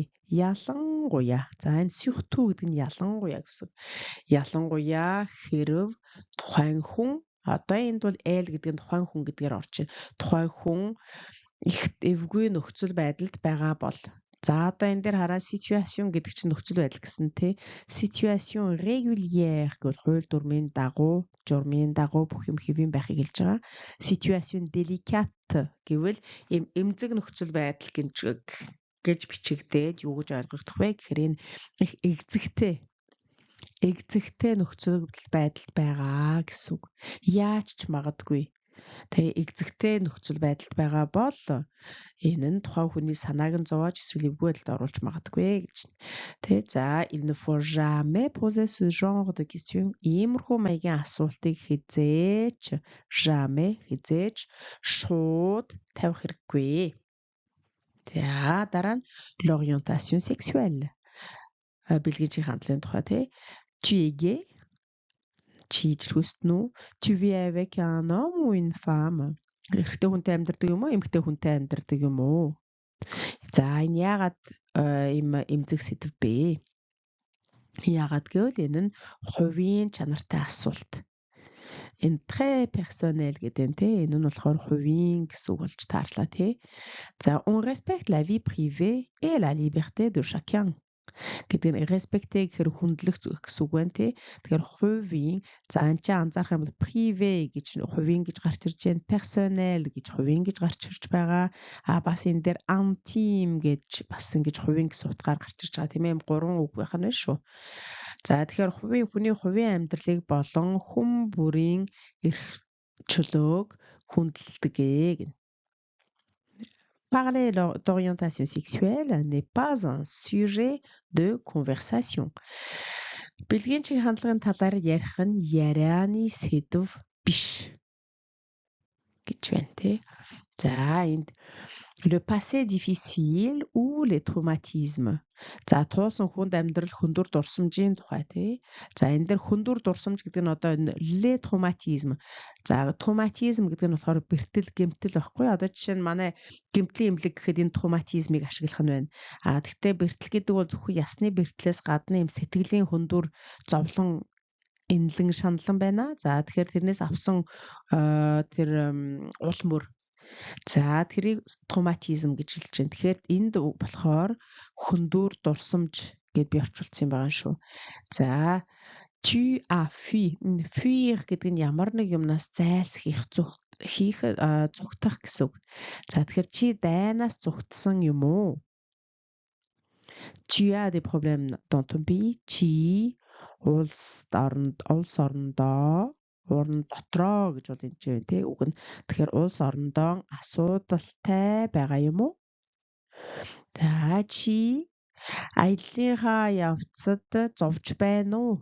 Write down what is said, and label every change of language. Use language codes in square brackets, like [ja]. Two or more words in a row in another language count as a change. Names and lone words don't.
[mn] Ялангуяа. За энэ surtout гэдэг нь ялангуяа гэсэн. Ялангуяа хэрв тухайн хүн одоо энд бол L гэдэг нь тухайн хүн гэдгээр орж тухайн хүн их эвгүй нөхцөл байдалд байгаа бол за одоо энэ дээр хараа situation гэдэг чинь нөхцөл байдал гэсэн тий. [fr] Situation régulière [mn] гэвэл хууль дүрмийн дагуу, журмын дагуу бүх юм хэвэн байхыг хэлж байгаа. [fr] Situation délicate [mn] гэвэл эмзэг нөхцөл байдал гэж бичигдээд юу гэж ойлгогдох вэ гэхээр энэ их эгзэгтэй нөхцөл байдалд байгаа гэсэн үг. Яаж ч магадгүй. Тэгээ эгзэгтэй нөхцөл байдалд байгаа бол энэ нь тухайн хүний санааг нь зовоож эсвэл эвгүй байдалд оруулж магадгүй гэж. Тэгээ за [fr] il ne faut jamais poser ce genre de question. [mn] Иймэрхүү маягийн асуултыг хизээж шууд тавих хэрэггүй. За дараа нь [fr] l'orientation sexuelle. [mn] Бэлгийн хандлагын тухай тий. [fr] Tu es gay? [mn] Чи ижлгүйсэн үү? [fr] Tu vis avec un homme ou une femme? [mn] Эрэгтэй хүнтэй амьдардаг юм уу? Эмэгтэй хүнтэй амьдардаг юм уу? За энэ яагаад эмзэг сэдв бэ? Яагаад гэвэл энэ нь хувийн чанартай асуулт. Энэ [fr] très personnel [mn] гэдэг нь тий. Энэ нь болохоор хувийн гэсэн үг болж таарлаа тий. [fr] За on respecte la vie privée et la liberté de chacun. [mn] Гэдэг нь respecte гэхээр хүндлэх гэсэн үг байна тий. Тэгэхээр хувийн за энэ чинь анзаарах юм бол privé гэж хувийн гэж гарч ирж байна. Personnel гэж хувийн гэж гарч ирж байгаа. Бас энэ дээр intime гэж бас ингэж хувийн гэсэн утгаар гарч ирж байгаа тийм ээ. 3 үг байх нь шүү. За тэгэхээр хүний хувийн амьдралыг болон хүн бүрийн эрх чөлөөг хүндэлдэг гэнэ. [fr] Parler d'orientation sexuelle n'est pas un sujet de conversation. [mn] Бэлгийн чиг хандлагын талаар ярих нь ярианы сэдв биш гэж байна тий. За энд [fr] le passé difficile ou les traumatismes. [mn] За туулсан хүнд амьдрал хөндөр дурсамжийн тухай тий. За энэ дээр хөндөр дурсамж гэдэг нь одоо [fr] le traumatisme. [mn] За traumatisme гэдэг нь болохоор бэртэл гэмтэл байхгүй. Одоо жишээ нь манай гэмтлийн эмнэлэг гэхэд энэ traumatismыг ашиглах нь байна. Гэхдээ бэртэл гэдэг бол зөвхөн ясны бэртлээс гадна юм сэтгэлийн хөндөр зовлон энлэн шаналан байна. За тэгэхээр тэрнээс авсан тэр ул мөр. За тэрийг травматизм гэж хэлж байна. Тэгэхээр энд болохоор хөндөөр дурсамж гэд би орчуулсан юм байгаа шүү. [fr] За tu as fui. [mn] Fuir гэдэг нь ямар нэг юмнаас зайлсхийх, зүгтах гэсэн үг. За тэгэхээр чи дайнаас зүгтсан юм уу? [fr] Tu as des problèmes dans ton pays. [mn] Чи улс орондоо орон дотроо гэж бол энэ чинь тий үг нь. Тэгэхээр улс орондоо асуудалтай байгаа юм уу? За чи аяллахаа явцад зовж байна уу?